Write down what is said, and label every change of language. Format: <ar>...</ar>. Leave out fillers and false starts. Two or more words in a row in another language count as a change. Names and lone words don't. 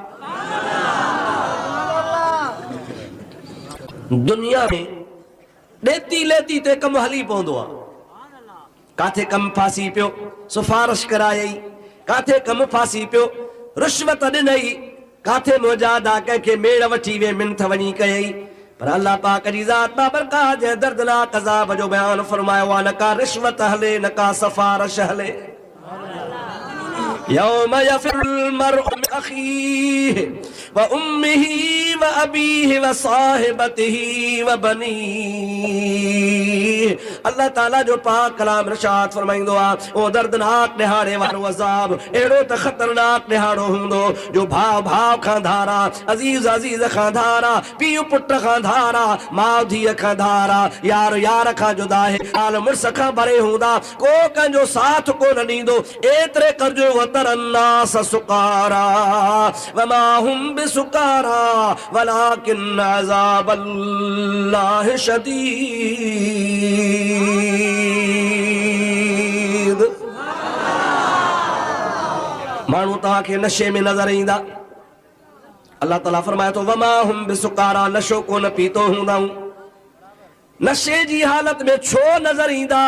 <sd>दुनिया में ॾेती लेती ते कमु हली पवंदो आहे, काथे कमु फासी पियो सिफारिश करायई, काथे कमु फासी पियो रिश्वत ॾिनई, काथे मुजादा कंहिंखे मेड़ वठी वे मिंथ वञी कयई। पर अल्लाह पाक जी ज़ात बाबरकात जे दर्दनाक अज़ाब जो बयान फरमायो आहे, न का रिश्वत हले न का सिफारिश हले।</sd> <ar>يوم يفر المرء من أخيه وأمه وأبيه وصاحبته وبنيه.</ar> <sd>अल्लाह ताला जो पाक कलाम इरशाद फरमाईंदो आहे, ओ दर्दनाक ॾिहाड़े वारो अज़ाब अहिड़ो त ख़तरनाक ॾिहाड़ो हूंदो जो भाउ भाउ खां धारा, अज़ीज़ अज़ीज़ खां धारा, पीउ पुट खां धारा, माउ धीअ खां धारा, यार यार खां जुदा आहे, हाल मुड़ुस खां भरे हूंदा, को कंहिंजो साथ कोन ॾींदो। ايتري ڪرجو</sd> <ar>وترى الناس سكارى وما هم بسكارى ولكن عذاب الله شديد.</ar> <sd>माण्हू तव्हांखे नशे में नज़र ईंदा, अल्लाह ताला फरमाए थो,</sd> <ar>وما هم بسكارى,</ar> <sd>नशो कोन पीतो हूंदाऊं, नशे जी हालत में छो नज़र ईंदा?</sd>